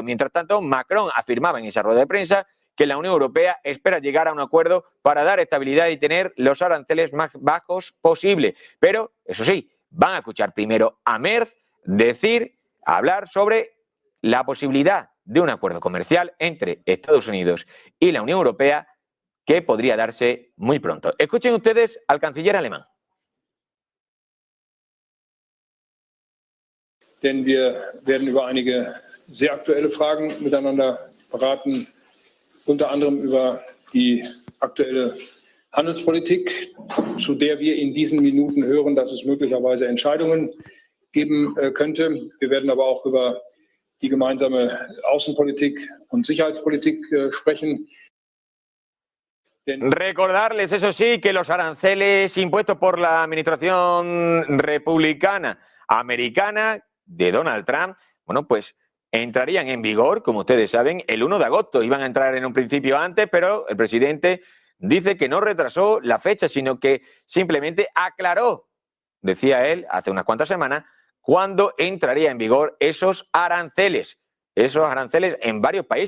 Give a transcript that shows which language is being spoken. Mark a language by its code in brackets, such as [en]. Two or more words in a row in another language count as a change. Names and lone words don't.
[es] Mientras tanto, Macron afirmaba en esa rueda de prensa que la Unión Europea espera llegar a un acuerdo para dar estabilidad y tener los aranceles más bajos posible. Pero, eso sí, van a escuchar primero a Merz hablar sobre la posibilidad de un acuerdo comercial entre Estados Unidos y la Unión Europea que podría darse muy pronto. Escuchen ustedes al canciller alemán. [de] Denn wir werden über einige sehr aktuelle Fragen miteinander beraten, unter anderem über die aktuelle Handelspolitik, zu der wir in diesen Minuten hören, dass es möglicherweise Entscheidungen geben könnte. Wir werden aber auch über die gemeinsame Außenpolitik und Sicherheitspolitik sprechen. [es] Recordarles, eso sí, que los aranceles impuestos por la administración republicana americana de Donald Trump, bueno, pues entrarían en vigor, como ustedes saben, el 1 de agosto. Iban a entrar en un principio antes, pero el presidente dice que no retrasó la fecha, sino que simplemente aclaró, decía él, hace unas cuantas semanas, cuándo entraría en vigor esos aranceles en varios países.